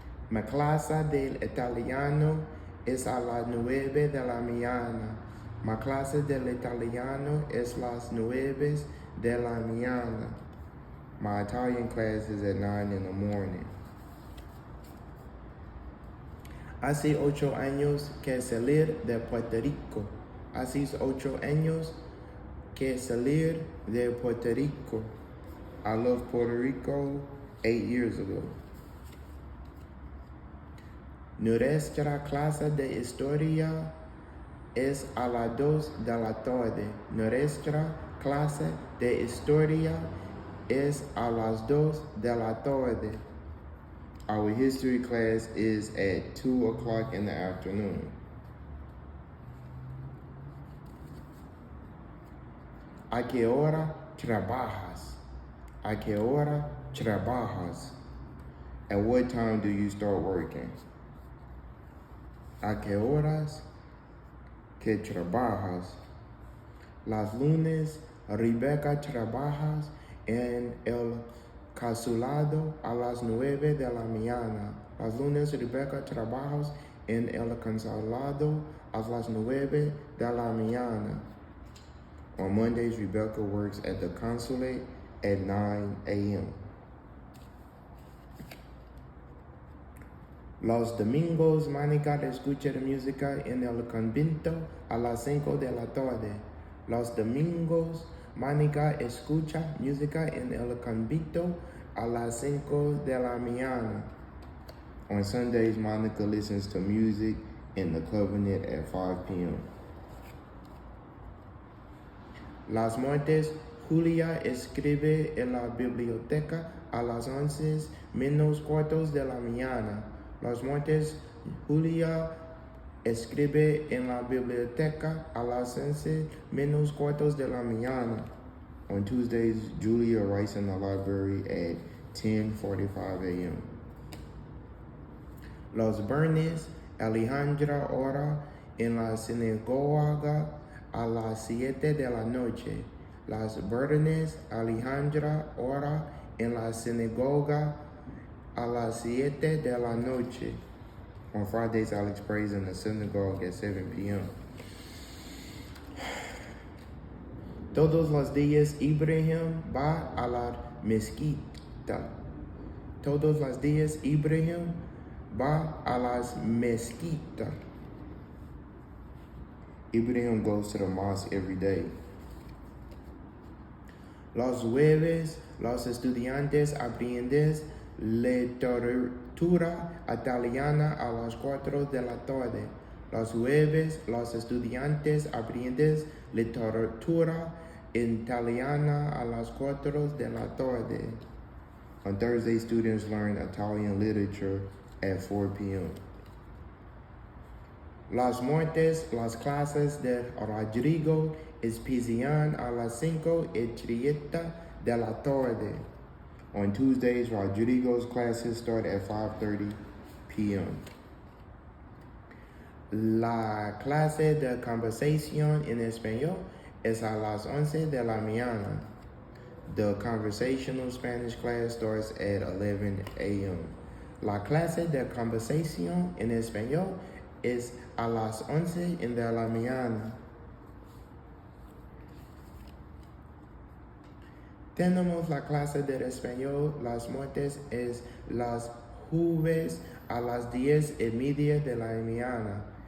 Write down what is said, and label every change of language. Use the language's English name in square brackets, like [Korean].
[Spanish] Mi clase del italiano es a las 9 de la mañana. Ma clase del italiano es las 9 de la mañana. [English] My Italian class is at 9 in the morning. [Spanish] Hace 8 años que salir de Puerto Rico. Hace 8 años que salir de Puerto Rico. [English] I left Puerto Rico 8 years ago. [Spanish] Nuestra clase de historia es a las 2 de la tarde. Nuestra clase de historia es a las 2 de la tarde. [English] Our history class is at 2 o'clock in the afternoon. [Spanish] ¿A qué hora trabajas? ¿A qué hora trabajas? [English] At what time do you start working? [Spanish] ¿A qué horas que trabajas? Las lunes, Rebecca trabajas en el consulado a las 9 de la mañana. Las lunes, Rebecca trabajas en el consulado a las 9 de la mañana. [English] On Mondays, Rebecca works at the consulate at 9 a.m. [Spanish] Los domingos, Mónica escucha música en el convento a las 5 de la tarde. Los domingos, Mónica escucha música en el convento a las 5 de la mañana. [English] On Sundays, Monica listens to music in the covenant at 5 p.m. [Spanish] Las martes, Julia escribe en la biblioteca a las 11 menos cuartos de la mañana. Los martes, Julia escribe en la biblioteca a las 11 menos cuartos de la mañana. [English] On Tuesdays, Julia writes in the library at 10:45 a.m. [Spanish] Los viernes, Alejandra ora en la sinagoga a las 7 de la noche. Los viernes, Alejandra ora en la sinagoga a las 7 de la noche. [English] On Fridays, Alex prays in the synagogue at 7 p.m. [Spanish] Todos los días, Ibrahim va a la mezquita. Todos los días, Ibrahim va a las mezquita. [English] Ibrahim goes to the mosque every day. [Spanish] Los jueves, los estudiantes aprenden literatura italiana a las 4 de la tarde. Los jueves, los estudiantes aprenden literatura italiana a las 4 de la tarde. [English] On Thursday, students learn Italian literature at 4 p.m. [Spanish] Los martes, las clases de Rodrigo empiezan a las 5:30 de la tarde. [English] On Tuesdays, Rodrigo's classes start at 5:30 p.m. [Spanish] La clase de conversación en español es a las 11 de la mañana. [English] The conversational Spanish class starts at 11 a.m. [Spanish] La clase de conversación en español es a las 11 de la mañana. Tenemos la clase de español las martes es las jueves a las 10:30 de la mañana.